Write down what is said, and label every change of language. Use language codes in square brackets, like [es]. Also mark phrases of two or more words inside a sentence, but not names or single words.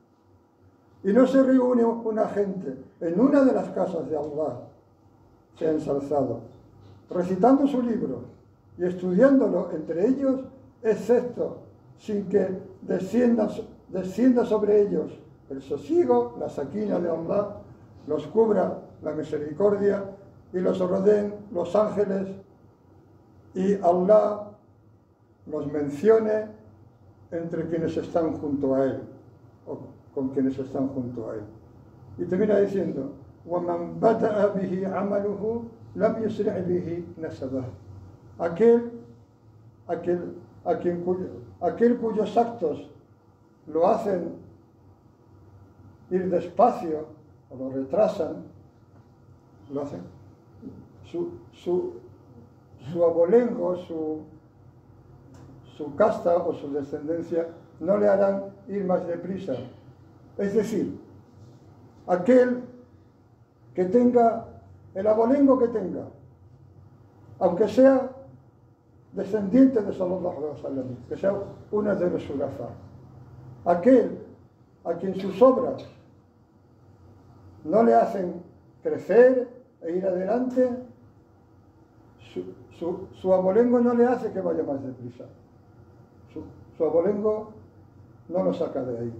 [es] Y no se reúne una gente en una de las casas de Allah, se ha ensalzado, recitando su libro y estudiándolo entre ellos, excepto sin que descienda sobre ellos el sosiego, la saquina de Allah, los cubra la misericordia y los rodeen los ángeles y Allah los mencione entre quienes están junto a él o con quienes están junto a él. Y termina diciendo: [ar] وَمَنْ بَدَأَ بِهِ عَمَلُهُ لَمْ يُسْرِعْ بِهِ نَسَبَهُ. [es] Aquel cuyos actos lo hacen ir despacio o lo retrasan, lo hacen, su abolengo, su casta o su descendencia no le harán ir más deprisa. Es decir, aquel que tenga el abolengo que tenga, aunque sea descendiente de [ar] صلى الله عليه وسلم, [es] que sea una de los sulafa, aquel a quien sus obras no le hacen crecer e ir adelante, su abolengo no le hace que vaya más deprisa. Su abolengo no lo saca de ahí.